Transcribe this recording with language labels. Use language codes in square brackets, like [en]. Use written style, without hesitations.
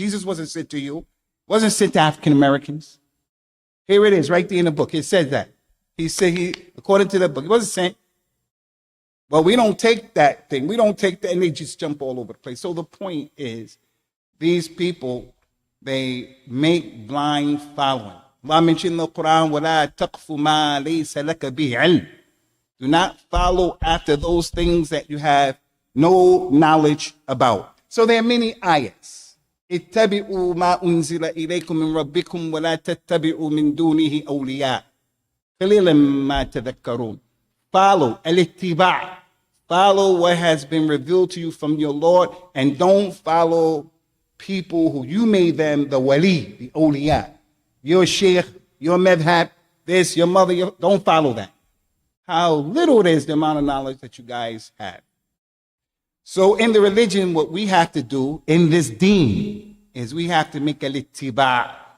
[en] Jesus wasn't sent to you, wasn't sent to African Americans. Here it is, right there in the book. It says that. He said, according to the book, he wasn't sent. But we don't take that thing. We don't take that, and they just jump all over the place. So the point is, these people, they make blind following. Allah mentioned in the Quran, [ar] وَلَا تَقْفُ مَا لَيْسَ لَكَ بِهِ عِلْمٍ. [en] Do not follow after those things that you have no knowledge about. So there are many ayats. [ar] اتبعوا ما أنزل إليكم من ربكم ولا تتبعوا من دونه أولياء قليلا ما تذكرون. [en] Follow al-ittiba'. Follow what has been revealed to you from your Lord, and don't follow people who you made them the wali, the awliya. Your sheikh, your madhab, this, your mother, don't follow that. How little it is the amount of knowledge that you guys have. So in the religion, what we have to do in this deen is we have to make al-ittiba'.